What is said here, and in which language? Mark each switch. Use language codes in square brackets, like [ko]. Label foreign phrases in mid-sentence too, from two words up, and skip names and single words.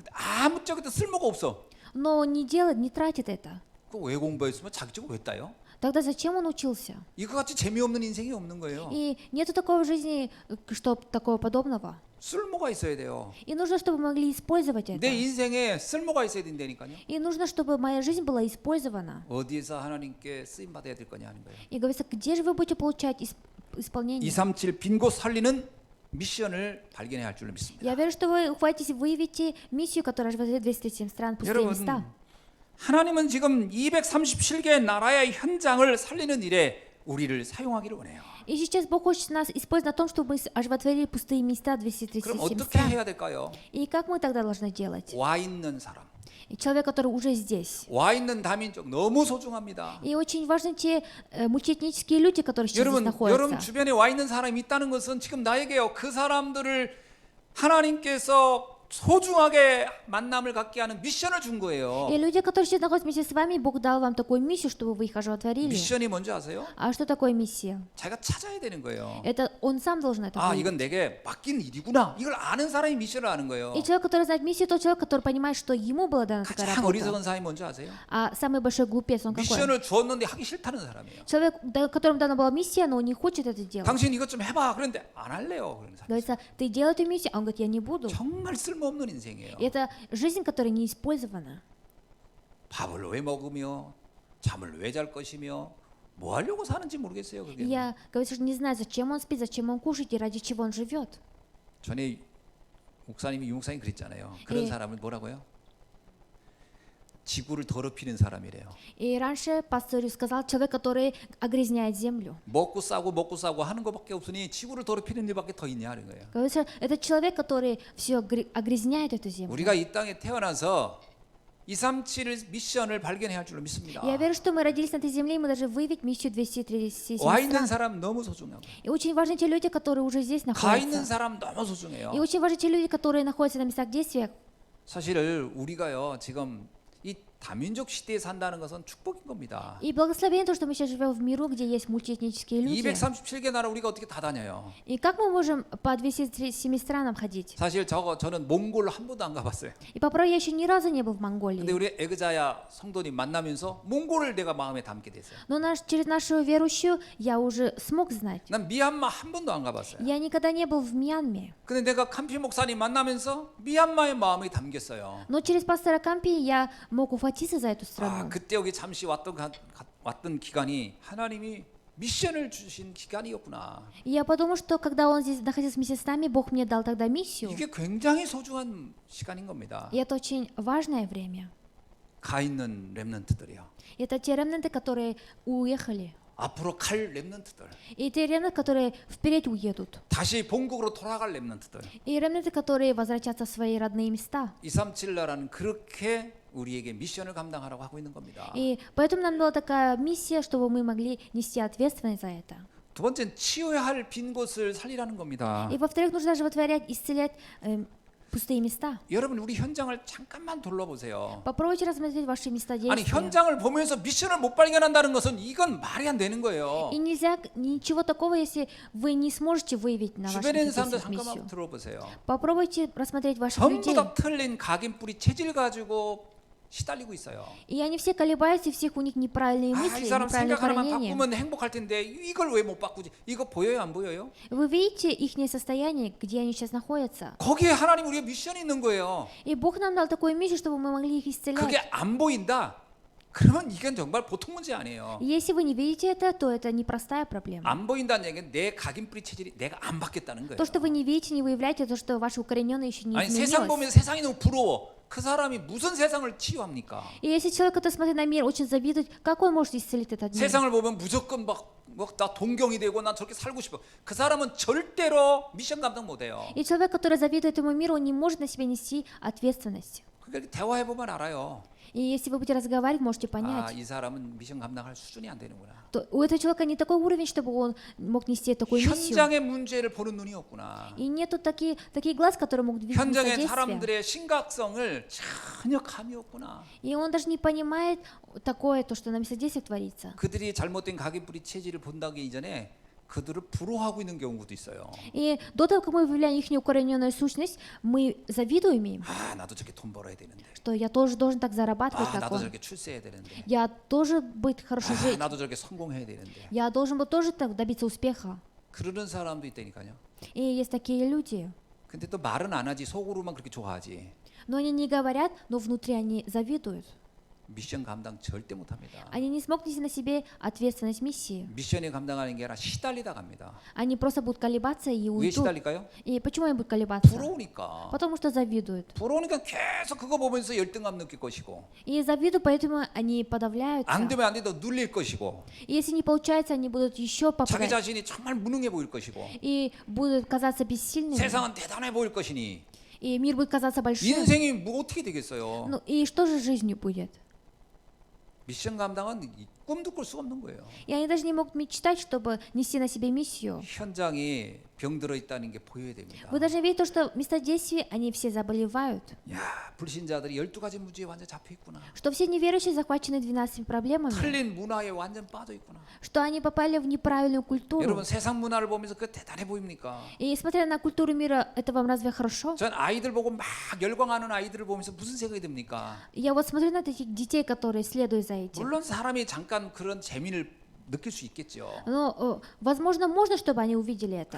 [ko] 아무짝에도 쓸모가 없어. [ru] но не делает, не тратит это. [ko] 그 왜 공부했으면 자격증을 왜 따요? [ru] Тогда зачем он учился? [ko] 이거 같이 재미없는 인생이 없는 거예요. [ru] И нету такого в жизни, что такого подобного. [ko] 쓸모가 있어야 돼요. [ru] И нужно, чтобы мы могли использовать это. [ko] 내 인생에 쓸모가 있어야 된다니까요. [ru] И нужно, чтобы моя жизнь была использована. [ko] 어디에서 하나님께 쓰임 받아야 될 거냐 하는 거예요. [ru] И говорится, где же вы будете получать исполнение? [ko] 237 빈 곳 살리는 미션을 발견해야 할 줄로 믿습니다. [ru] Я верю, что вы ухватитесь, выявите миссию, которая живет в 237 стран, пустые [ko] 여러분, [ru] места. [ko] 하나님은 지금 237개 나라의 현장을 살리는 일에 우리를 사용하기를 원해요. [ru] И сейчас Бог хочет нас использовать на том, чтобы мы оживотворили пустые места [ko] 그럼 237 어떻게 [ru] стран. [ko] 해야 될까요? [ru] И как мы тогда должны делать? [ko] 와 있는 사람. [ru] И человек, который уже здесь. [ko] 와 있는 다민족 너무 소중합니다. [ru] И очень важны те мультиэтнические люди, которые сейчас здесь [ko] 여러분 [ru] находятся. [ko] 주변에 와 있는 사람이 있다는 것은 지금 나에게요. 그 사람들을 하나님께서 소중하게 만남을 갖게 하는 미션을 준 거예요. [ru] И люди, которые сейчас находятся вместе с вами, Бог дал вам такую миссию, чтобы вы их оживотворили. [ko] 미션이 뭔지 아세요? [ru] А что такое миссия? [ko] 자기가 찾아야 되는 거예요. [ru] Это он сам должен это [ko] 아, [ru] выявить. [ko] 이건 내게 맡긴 일이구나. 이걸 아는 사람이 미션을 아는 거예요. [ru] И человек, который знает миссию, тот человек, который понимает, что ему была дана такая [ko] 가장 [ru] работа. [ko] 어리석은 사람이 뭔지 아세요? [ru] А самый большой глупец, он какой? [ko] 미션을 주었는데 하기 싫다는 사람이에요. [ru] Человек, которому дана была миссия, но он не хочет это делать. [ko] 당신 이것 좀 해봐. 그런데 안 할래요. 그런 사람. [ru] Говорится, ты делай эту миссию, а он говорит, я не буду. [ko] 정말 쓸모없는 인생이에요. [ru] И это жизнь, которая не использована. [ko] 밥을 왜 먹으며 잠을 왜 잘 것이며 뭐 하려고 사는지 모르겠어요. [ru] И [ko] 그게. [ru] я, говорится, что не знаю, зачем он спит, зачем он кушает и ради чего он живет. [ko] 전에 유 목사님 그랬잖아요. 그런 예. 사람은 뭐라고요? 지구를 더럽히는 사람이래요. [ru] И раньше пастор сказал, человек, который огрязняет землю. [ko] 먹고 싸고 하는 것밖에 없으니 지구를 더럽히는 일밖에 더 있냐 하는 거예요. [ru] Говорится, это человек, который все огрязняет эту землю. [ko] 우리가 이 땅에 태어나서 237 미션을 발견해야 할 줄로 믿습니다. [ru] Я верю, что мы родились на этой земле, и мы должны выявить миссию 237 [ko] 와 있는 [ru] стран. [ko] 사람 너무 소중하고 [ru] И очень важны те люди, которые уже здесь [ko] 가 있는 [ru] находятся. [ko] 사람 너무 소중해요. [ru] И очень важны те люди, которые находятся на местах действия. [ko] 사실 우리가요 지금 이 다민족 시대에 산다는 것은 축복인 겁니다. [ru] И благословение то, что мы сейчас живем в миру, где есть мультиэтнические люди. [ko] 237개 на라 우리가 어떻게 다 다녀요? [ru] И как мы можем по 237 странам ходить? [ko] 사실 저는 몽골 한 번도 안 가봤어요. [ru] И по правде я еще ни разу не был в [ko] 근데 [ru] Монголии. [ko] 우리 에그자야 성도님 만나면서 몽골을 내가 마음에 담게 됐어요. [ru] Но через нашу верующую я уже смог знать. [ko] 난 미얀마 한 번도 안 가봤어요. [ru] Я никогда не был в Мьянме. [ko] 근데 내가 캄피 목사님 만나면서 미얀마의 마음이 담겼어요. [ru] Но через пастора Кампи я мог ухватиться за эту [ko] 아, [ru] страну. [ko] 그때 여기 잠시 왔던 기간이 하나님이 미션을 주신 기간이었구나. [ru] И я подумал, что когда он здесь находился вместе с нами, Бог мне дал тогда миссию. [ko] 이게 굉장히 소중한 시간인 겁니다. [ru] И это очень важное время. [ko] 가 있는 렘넌트들이요. [ru] Это те ремнанты, которые уехали. [ko] 앞으로 갈 렘넌트들. [ru] И те ремнанты, которые вперед уедут. [ko] 다시 본국으로 돌아갈 렘넌트들. [ru] И ремнанты, которые возвратятся в свои родные места. [ko] 237 나라는 그렇게 우리에게 미션을 감당하라고 하고 있는 겁니다. [ru] И поэтому нам была такая миссия, чтобы мы могли нести ответственность за это. [ko] 두 번째는 치유해야 할 빈 곳을 살리라는 겁니다. [ru] И во-вторых, нужно животворять, исцелять пустые места. [ko] 여러분 우리 현장을 잠깐만 둘러보세요. [ru] Попробуйте рассмотреть ваши места [ko] 아니 [ru] действия. [ko] 현장을 보면서 미션을 못 발견한다는 것은 이건 말이 안 되는 거예요. [ru] И нельзя ничего такого, если вы не сможете выявить на вашем [ko] 주변에 있는 [ru] месте [ko] 사람들 [ru] миссию. [ko] 잠깐만 들어보세요. [ru] Попробуйте рассмотреть ваших [ko] 전부 [ru] людей. [ko] 다 틀린 각인 뿌리 체질 가지고 시달리고 있어요. [ru] И они все колебаются, и всех у них неправильные [ko] 아, [ru] мысли, [ko] 이 사람 [ru] неправильное [ko] 생각 하나만 [ru] хранение. [ko] 바꾸면 행복할 텐데 이걸 왜 못 바꾸지? 이거 보여요, 안 보여요? [ru] Вы видите их состояние, где они сейчас находятся? [ko] 거기에 하나님 우리가 미션이 있는 거예요. [ru] И Бог нам дал такую миссию, чтобы мы могли их исцелять. [ko] 그게 안 보인다. 그러면 이건 정말 보통 문제 아니에요. [ru] И если вы не видите это, то это непростая проблема. [ko] 안 보인다는 얘기는 내 각인뿌리 체질이 내가 안 바뀌었다는 거예요. [ru] То, что вы не видите, не выявляете, то, что ваше укорененное еще не [ko] 아니 세상 [ru] изменилось. [ko] 보면서 세상이 너무 부러워. 그 사람이 무슨 세상을 치유합니까? [ru] И если человек, который смотрит на мир, очень завидует, как он может исцелить этот мир? [ko] 세상을 보면 무조건 나 동경이 되고 난 저렇게 살고 싶어. 그 사람은 절대로 미션 감당 못해요. [ru] И человек, который завидует этому миру, он не может на себя нести ответственность. [ko] 그러니까 대화해 보면 알아요. [ru] И если вы будете разговаривать, можете [ko] 아, [ru] понять, [ko] 이 사람은 미션 감당할 수준이 안 되는구나. [ru] то у этого человека не такой уровень, чтобы он мог нести такую миссию. [ko] 현장의 문제를 보는 눈이 없구나. [ru] И нету такие глаз, которые могут видеть [ko] 현장의 [ru] действия. [ko] 사람들의 심각성을 전혀 감이 없구나. [ru] И он даже не понимает такое, то, что на местодействии творится. [ko] 그들이 잘못된 각인뿌리 체질을 본다기 이전에 그들을 부러워하고 있는 경우도 있어요. [ru] И до того, как мы выявляем их неукорененную сущность, мы завидуем им, [ko] 아, 나도 저렇게 돈 벌어야 되는데. [ru] что я тоже должен так зарабатывать, [ko] 아, [ru] как [ko] 나도 [ru] он. [ko] 저렇게 출세해야 되는데. [ru] Я тоже быть хорошо [ko] 아, [ru] жить. [ko] 나도 저렇게 성공해야 되는데. [ru] Я должен был тоже так добиться успеха. [ko] 그러는 사람도 있다니까요. [ru] И есть такие люди. [ko] 근데 또 말은 안 하지 속으로만 그렇게 좋아하지. [ru] Но они не говорят, но внутри они завидуют. [ko] 미션 감당 절대 못합니다. [ru] Они не смогут нести на себе ответственность миссии. [ko] 미션이 감당하는 게 아니라 시달리다 갑니다. [ru] Они просто будут колебаться и [ko] 왜 [ru] уйдут. [ko] 시달릴까요? [ru] И почему они будут колебаться? [ko] 부러우니까. [ru] Потому что завидуют. [ko] 부러우니까 계속 그거 보면서 열등감 느낄 것이고 [ru] И завидуют, поэтому они подавляются. [ko] 안 되면 안 돼 더 눌릴 것이고 [ru] И если не получается, они будут еще [ko] 자기 [ru] поправлять. [ko] 자신이 정말 무능해 보일 것이고 [ru] И будут казаться бессильными. [ko] 세상은 대단해 보일 것이니 [ru] И мир будет казаться большим. [ko] 인생이 뭐 어떻게 되겠어요? [ru] Ну и что же жизнью будет? [ko] 미션 감당은 꿈도 꿀 수 없는 거예요. [ru] И они даже не могут мечтать, чтобы нести на себе миссию. [ko] 현장이 병들어 있다는 게 보여야 됩니다. [ru] Вы должны видеть то, что вместо действий они все заболевают. [ko] 야, 불신자들이 12가지 문제에 완전 잡혀 있구나. [ru] Что все неверующие захвачены 12 проблемами. [ko] 틀린 문화에 완전 빠져 있구나. [ru] Что они попали в неправильную культуру. [ko] 여러분 세상 문화를 보면서 그 대단해 보입니까? [ru] И смотря на культуру мира, это вам разве хорошо? [ko] 전 아이들 보고 막 열광하는 아이들을 보면서 무슨 생각이 듭니까? [ru] Я вот смотрю на таких детей, которые следуют за этим. [ko] 물론 사람이 잠깐 그런 재미를 느낄 수 있겠죠. [ru] Но, возможно, можно, чтобы они увидели это.